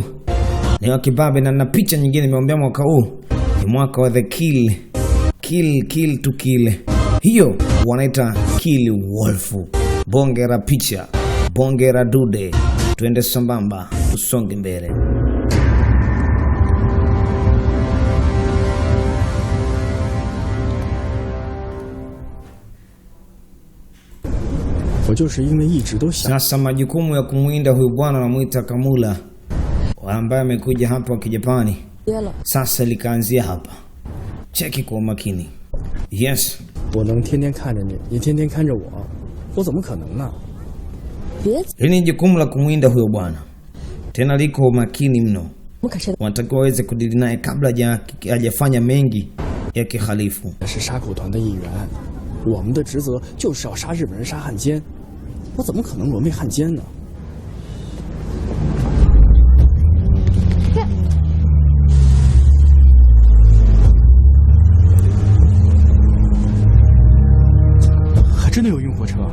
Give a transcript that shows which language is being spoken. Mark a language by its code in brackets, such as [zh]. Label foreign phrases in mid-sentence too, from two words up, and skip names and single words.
[sw] Ni wa kibabe, na picha nyingine nimeombea mwaka huu ni mwaka wa [en] the kill to kill. [sw] Hiyo wanaita Kill Wolf. Bonge la picha, bonge la dude. Tuende sambamba, usonge mbele. [zh] 我就是因为一直都想 [sw] Sasa majukumu ya kumuinda huyu bwana anamuita Kamula, ambaye amekuja hapa wa Kijapani. Sasa likaanzia hapa. Cheki kwa makini. Yes. [zh] 我能天天看着你，你天天看着我，我怎么可能呢？ [sw] Hili ni jukumu la kumuinda huyo bwana. Tena liko makini mno. Wanatakiwa waweze kudili naye kabla hajafanya mengi ya kihalifu. [zh] 是杀口团的一员，我们的职责就是要杀日本人、杀汉奸，我怎么可能沦为汉奸呢？还真的有运货车，